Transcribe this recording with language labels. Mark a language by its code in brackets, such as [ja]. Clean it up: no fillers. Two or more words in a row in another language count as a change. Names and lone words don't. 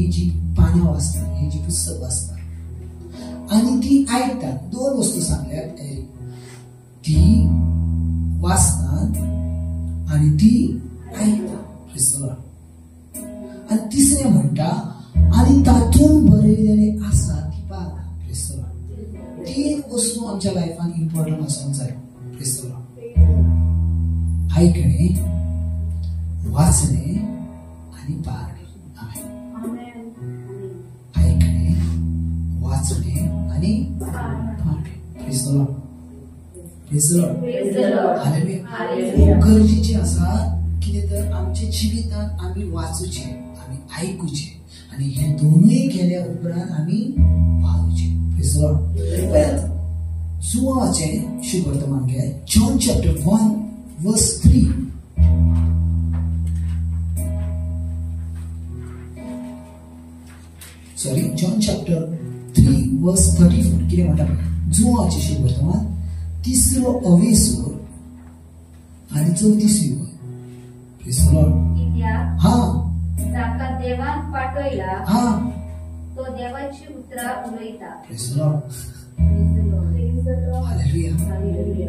[kok] जी पानां वाचतात ही जी पुस्तक वाचतात आणि ती ऐकतात दोन वस्तू सांगल्यात ती वाचतात आणि ती ऐकतात [en] praise the Lord [kok] आणि तिसरें म्हणटा आणि तातून बरयलेले आसा ती पाळतात [en] praise the Lord [kok] तीन वस्तू आमच्या लायफान इम्पॉर्टंट आसूंक जाय [en] praise the Lord [kok] ऐकणे वाचणे आणि पाळणे आमेन ऐकणे वाचणे आणि खूप गरजेचे आसा कितें तर आमच्या जिवितांत आमी वाचूचे, आमी आयकुचे आणि हे दोनूय केल्या उपरांत आमी पावचे. जुवाचें शुभवर्तमान घे, [en] John chapter 1 verse 3. Sorry, John chapter 3 verse 34. [kok] कितें म्हणटा जुवाचें शुभवर्तमान तिसरो अवेसूर आणि 34वी ओळ. [en] praise the Lord. [kok] जाका देवान पाठयला तो देवाची उतरां उलयता. [en] praise the Lord. hallelujah.